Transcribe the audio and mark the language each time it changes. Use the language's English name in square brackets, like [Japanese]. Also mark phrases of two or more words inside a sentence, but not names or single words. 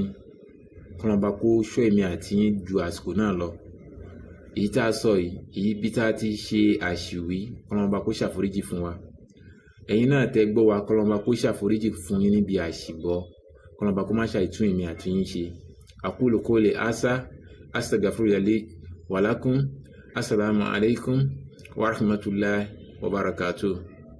[Yoruba] Kọ́lọ́ba kó ṣọ́ èmi àti yín ju àsìkò náà lọ. Èyí tá a sọ yìí bí tá a ti ṣe àṣìwí, kọ́lọ́ba kó ṣàforíjì fún wa. Ẹ̀yin náà tẹ́ gbọ́ wa, kọ́lọ́ba kó ṣàforíjì fún yín níbi àṣìgbọ́. Kọ́lọ́ba kó má ṣàìtún èmi àti yín ṣe. [Arabic] أقول قولي هذا أستغفر الله لي ولكم. السلام عليكم ورحمة الله وبركاته.